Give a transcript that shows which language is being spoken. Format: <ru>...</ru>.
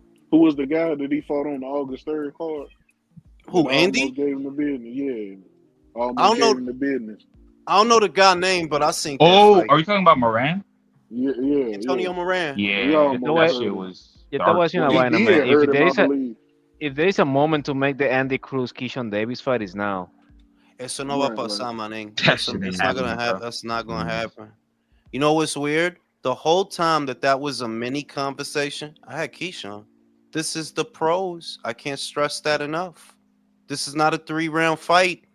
<en>Who was the guy that he fought on the August 3rd card? Who, Andy? Almost gave him the business. Yeah. Almost I don't know. gave him the business. I don't know the guy name, but I seen. Oh, are you talking about Moran? Yeah. Antonio Moran. Yeah, that shit was.</en> <es>Yo te voy a decir una vaina, man.</es> <en>If there is a moment to make the Andy Cruz Keyshawn Davis fight, is now. Eso no va a pasar, man. It's not gonna happen. That's not gonna happen. You know what's weird? The whole time that was a mini conversation, I had Keyshawn. This is the pros. I can't stress that enough. This is not a 3-round fight.</en>